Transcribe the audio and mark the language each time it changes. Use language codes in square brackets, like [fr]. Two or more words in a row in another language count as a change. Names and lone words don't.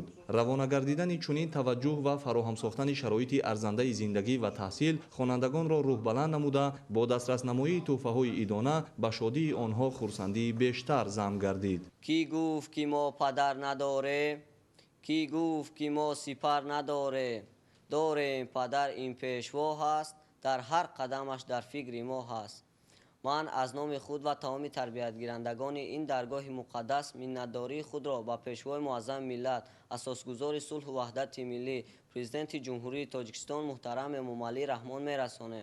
[tg] равона гардидани чунин таваҷҷӯҳ ва фароҳам сохтани шароити арзандаи зиндагӣ ва таҳсил хонандагонро рӯҳбаланд намуда, бо дастраснамоии тӯҳфаҳои идона ба шодии онҳо хурсандӣ бештар замъ гардид. ки гуфт ки мо падар надоре, ки гуфт ки мо сипар надоре, дорем падар ин пешво ҳаст, Дар ҳар қадамаш дар фикри мо ҳаст. Ман аз номи худ ва тамоми тарбиятгирандагони ин даргоҳи муқаддас миннатдории худро ба Пешвои муаззами миллат, Асосгузори сулҳ ва ваҳдати миллӣ, Президенти Ҷумҳурии Тоҷикистон муҳтарам Эмомалӣ Раҳмон мерасонем.